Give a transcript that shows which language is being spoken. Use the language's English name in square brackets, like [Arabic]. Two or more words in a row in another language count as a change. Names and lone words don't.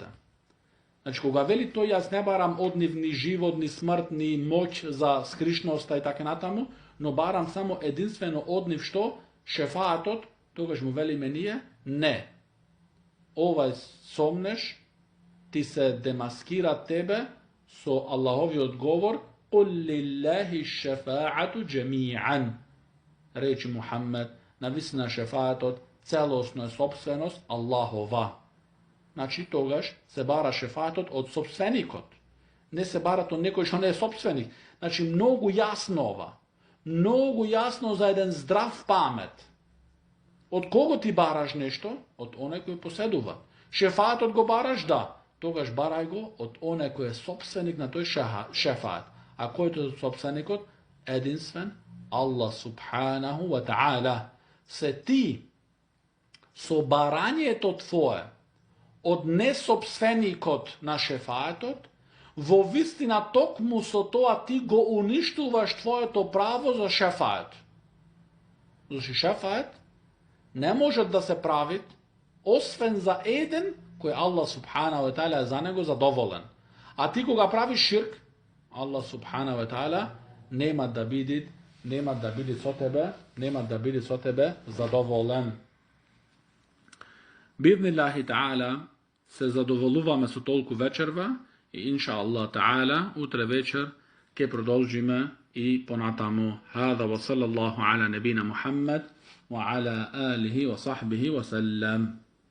[Macedonian] Значи, кога вели тој, јас не барам од нив ни живот, ни смрт, ни моќ за скришноста и така натаму, но барам само единствено од нив што? Шефаатот, тогаш му велиме ние, не. Овај сомнеж ти се демаскира тебе со Аллаховиот говор [Arabic] قُلْ لِلَّهِ الشَّفَاعَةُ جَمِيعًا. [Macedonian] Речи Мухаммед, навистина шефаатот целосно е собственост Аллахова. Значи, тогаш се бара шефаатот од собственикот. Не се барат од некој што не е собственик. Значи, многу јасно ова. Многу јасно за еден здрав памет. Од кого ти бараш нешто? Од оној кој поседува. Шефаатот го бараш? Да. Тогаш барај го од оној кој е собственик на тој шефаат. А кој е собственикот? Единствен Аллах [Arabic] سبحانه وتعالى. [Macedonian] Се ти со барањето твое од несобственикот на шефаатот, во вистина токму со тоа ти го уништуваш твоето право за шефаат. Зашто шефаат не може да се прави освен за еден кој Аллах [Arabic] سبحانه وتعالى [Macedonian] за него задоволен. А ти кога правиш ширк, Аллах [Arabic] سبحانه وتعالى [Macedonian] нема да биде нема да били со тебе задоволен. [Arabic] بإذن الله تعالى [Macedonian] се задоволуваме су толку вечерва и [Arabic] إن شاء الله تعالى [Macedonian] утре вечер ќе продолжиме и понатаму. [Arabic] هذا وصلى الله على نبينا محمد وعلى آله وصحبه وسلم.